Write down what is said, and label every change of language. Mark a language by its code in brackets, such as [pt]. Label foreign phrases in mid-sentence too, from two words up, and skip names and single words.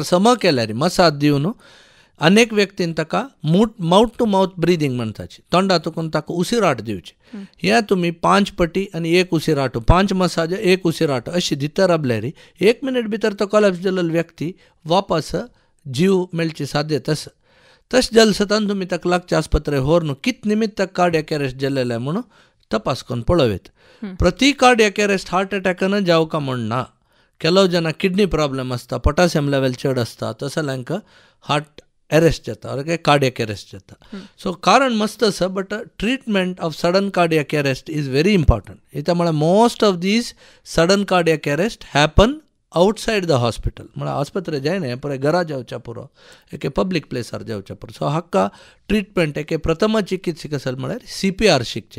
[kok] सम केल्यार मसाज दिवन अनेक व्यक्तीन ताका [en] mouth to mouth breathing [kok] म्हणटाची तोंडातून ताका उसिराट दिवचे हें तुमी 5 पटी आनी 1 उसिराटो 5 मसाज 1 उसिराटो अशी दिता राबल्यार 1 मिनिट भितर तो कोलॅप्स जाल्लो व्यक्ती वापस जीव मेळची साध्यता आसा तशें जालें सतान तुमी ताका लागच्या आस्पत्रे व्हर न्हू कित निमित्त ताका कार्डियाक अरेस्ट जाल्लें म्हणून तपासकून पळोवेत. प्रति [en] cardiac arrest [kok] हार्ट अटॅकान जावका म्हण ना. ಕೆಲವು ಜನ [en] kidney problem [kok] ಆಸ್ತಾ, [en] potassium level [kok] ಚಡ್ ಆಸ್ತಾ, तसल्यांक [en] heart arrest [kok] जाता, ಅವ್ರಿಗೆ [en] cardiac arrest [kok] जाता. [en] सो [kok] कारण मस्त आसा, [en] but treatment of sudden cardiac arrest is very important. [kok] इता म्हळ्यार [en] most of these sudden cardiac arrest happen outside the hospital. [kok] म्हळ्यार आस्पत्रे जायना, हें पुराय घरा जावच्या पुरो, एके पब्लीक प्लेसार जावच्या पुरो. सो हाका ट्रीटमेंट एके प्रथम चिकित्सक आसले म्हळ्यार CPR शिकचे.